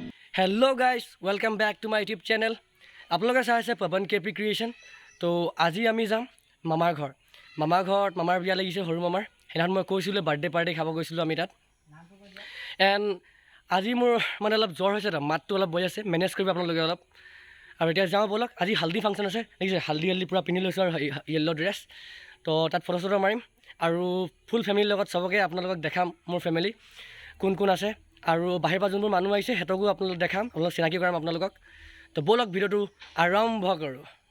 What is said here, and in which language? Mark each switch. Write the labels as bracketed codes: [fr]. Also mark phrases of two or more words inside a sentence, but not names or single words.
[en] hello guys welcome back to my YouTube channel [as] आपलोगे चाই আছে पवन केपी क्रिएशन तो আজি আমি যাম মামাৰ ঘৰত মামাৰ বিয়া লাগিছে সৰু মামাৰ হেনাখন মই কৈছিলোঁ [en] birthday party [as] খাব গৈছিলোঁ আমি তাত এণ্ড আজি মোৰ মানে অলপ জ্বৰ হৈছে মাতটো অলপ বৈ আছে মেনেজ কৰিব আপোনালোকে অলপ আৰু এতিয়া যাওঁ বলক আজি হালদি ফাংচন আছে দেখিছে হালদি পূৰা পিন্ধি লৈছোঁ আৰু [en] yellow dress [as] তো তাত ফটো চটো মাৰিম আৰু [en] full family [as] লগত চবকে আপোনালোকক দেখাম মোৰ ফেমিলি কোন কোন আছে আৰু বাহিৰৰ পৰা যোনবোৰ মানুহ আহিছে হেতকো আপোনালোক দেখাম অলপ চিনাকি কৰাম আপোনালোকক তো বলক ভিডিঅ'টো আৰম্ভ কৰোঁ